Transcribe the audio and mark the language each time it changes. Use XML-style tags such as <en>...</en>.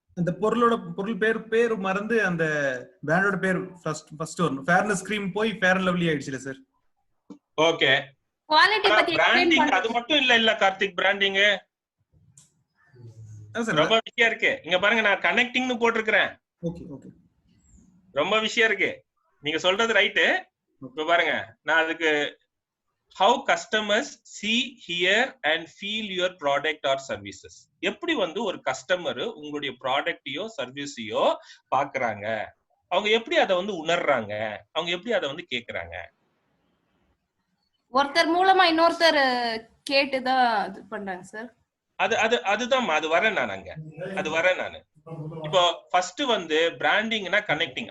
<ta>அந்த பொருள் பேர் மறந்து அந்த பிராண்டோட பேர் ஃபர்ஸ்ட் வரணும். ஃபேர்னஸ் கிரீம் போய் ஃபேர் அண்ட் லவ்லி ஆயிடுச்சுல சார். ஓகே, குவாலிட்டி பத்தி பிராண்டிங் அது மட்டும் இல்ல கார்த்திக். பிராண்டிங் ரொம்ப விஷயம் இருக்கு. இங்க பாருங்க, நான் கனெக்டிங்னு போட்டிருக்கிறேன். ஓகே ஓகே, ரொம்ப விஷயம் இருக்கு. நீங்க சொல்றது ரைட்டு. இப்ப பாருங்க, நான் அதுக்கு</ta> <en>how customers see, hear and feel your product or services.</en> <ta>எப்படி வந்து ஒரு கஸ்டமர் உங்களுடைய ப்ராடக்டையோ சர்வீஸையோ பாக்குறாங்க, அவங்க எப்படி அதை வந்து உணர்றாங்க, அவங்க எப்படி அதை வந்து கேக்குறாங்க. ஒருத்தர் மூலமா இன்னொருத்தர் கேட்டுதான் இது பண்றாங்க சார். அதுதான் அது வரேன் நான் அங்க, அது வரேன் நானு. இப்போ ஃபர்ஸ்ட் வந்து பிராண்டிங்னா கனெக்டிங்.</ta>